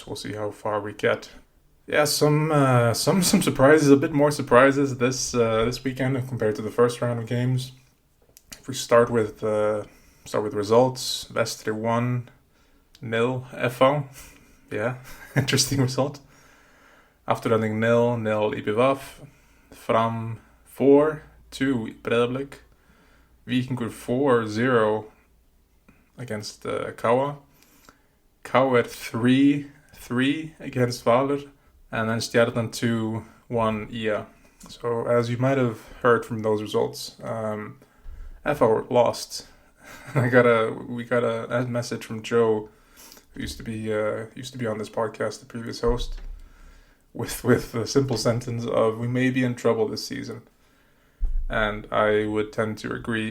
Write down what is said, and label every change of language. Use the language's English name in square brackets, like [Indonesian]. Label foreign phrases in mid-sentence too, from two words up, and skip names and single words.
[English] We'll see how far we get. Yeah, some surprises, a bit more surprises this weekend compared to the first round of games. If we start with results, Vestri 1-0 FH. Yeah, interesting result. Afturhending 0-0 IBVF. Fram 4-2 Breiðablik. Víkingur 4-0 against KA. KR 3-3 against Valur, and then Stjarnan 2-1 ÍA. So as you might have heard from those results, FH lost. We got a message from Joe, who used to be on this podcast, the previous host, with the simple sentence of "We may be in trouble this season," and I would tend to agree.